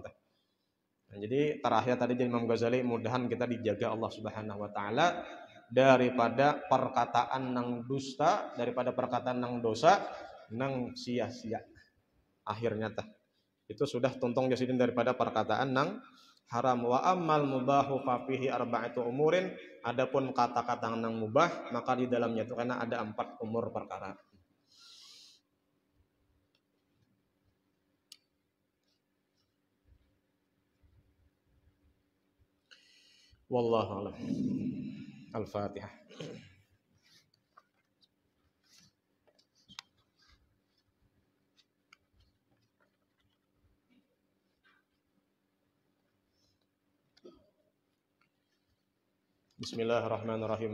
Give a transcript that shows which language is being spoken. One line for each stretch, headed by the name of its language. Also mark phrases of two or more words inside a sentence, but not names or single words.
Banjar: Nah, jadi terakhir tadi Imam Ghazali, mudahan kita dijaga Allah
Arabic: سبحانه وتعالى
Banjar: daripada perkataan nang dusta, daripada perkataan nang dosa, nang sia-sia. Akhirnya tah itu sudah tuntung Jarsidin daripada perkataan nang haram.
Arabic: وأما المباح ففيه أربعة أمور,
Banjar: adapun kata-kata nang mubah maka di dalamnya itu karena ada 4 umur perkara.
Arabic: والله أعلم. Al-Fatihah. بسم الله الرحمن الرحيم.